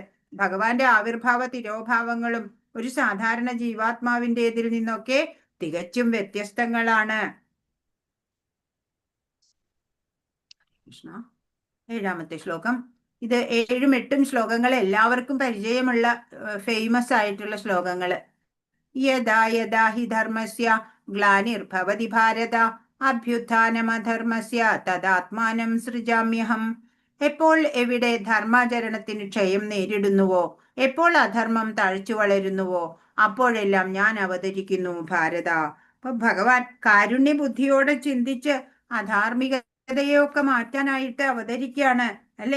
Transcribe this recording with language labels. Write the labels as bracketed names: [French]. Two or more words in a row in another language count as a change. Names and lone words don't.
[Malayalam] ഭഗവാന്റെ ആവിർഭാവ തിരോഭാവങ്ങളും ഒരു സാധാരണ ജീവാത്മാവിൻ്റെതിൽ നിന്നൊക്കെ തികച്ചും വ്യത്യസ്തങ്ങളാണ്. കൃഷ്ണ. 7ാമത്തെ ശ്ലോകം. ഇത് 7ഉം 8ഉം ശ്ലോകങ്ങൾ എല്ലാവർക്കും പരിചയമുള്ള ഫേമസ് ആയിട്ടുള്ള ശ്ലോകങ്ങള്. [Sanskrit] യഥാ യഥാ ഹി ധർമ്മസ്യ ഗ്ലാനിർഭവതി ഭാരത അഭ്യുത്ഥാനമധർമ്മസ്യ തദാത്മാനം സൃജാമ്യഹം. [Malayalam] എപ്പോൾ എവിടെ ധർമാചരണത്തിന് ക്ഷയം നേരിടുന്നുവോ, എപ്പോൾ അധർമ്മം തഴച്ചു വളരുന്നുവോ, അപ്പോഴെല്ലാം ഞാൻ അവതരിക്കുന്നു ഭാരത. അപ്പൊ ഭഗവാൻ കാരുണ്യ ബുദ്ധിയോടെ ചിന്തിച്ച് അധാർമികതയൊക്കെ മാറ്റാനായിട്ട് അവതരിക്കുകയാണ്, അല്ലെ?